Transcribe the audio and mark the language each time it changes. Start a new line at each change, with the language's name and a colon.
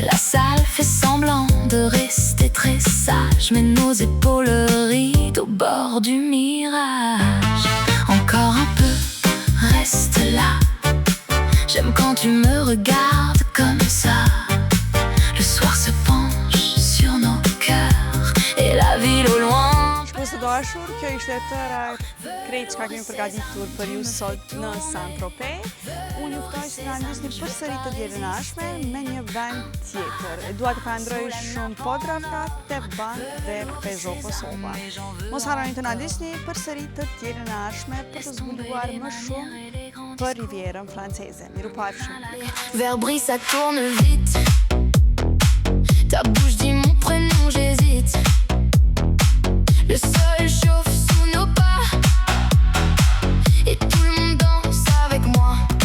French: La salle fait semblant de rester très sage, mais nos épaules rident au bord du mirage. Encore un peu, reste là. J'aime quand tu me regardes comme ça. Le soir se penche sur nos cœurs et la ville au loin.
Albanian: Shikues të dashur, kjo ishte tëra krejt çka kemi përgatitur për ju sot në Saint-Tropez. Unë ju ftoj që na ndiqni përsëri të dielën e ardhshme me një vend tjetër. Dua të falenderoj shumë Podravka, Bank dhe Peugeot Kosova. Mos harroni të na ndiqni përsëri të dielën e ardhshme për të zbuluar më shumë për Rivierën franceze. Mirupafshim.
French: Vers Brie ça tourne vite. Ta bouche dit mon prénom, j'hésite. Le sol chauffe sous nos pas et tout le monde danse avec moi.